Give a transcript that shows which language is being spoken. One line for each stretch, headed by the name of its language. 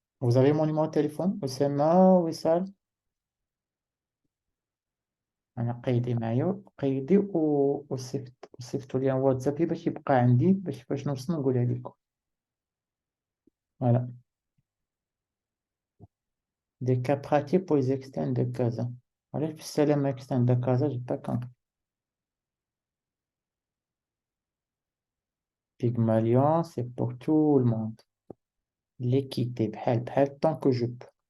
French: Vous avez mon numéro de téléphone Oussama Wissal.
Arabic: انا قيدي معايا قيدي وصيفطوا لي واتسابي باش يبقى عندي باش فاش نوصل نقولها لكم.
French: Voilà. Des cas pratiques pour les externes de Casa.
Arabic: علاش بالسلامة
French: externe de Casa j'ai pas compris. Pygmalion c'est pour tout le monde. L'équité
Arabic: بحال
French: tant que je peux.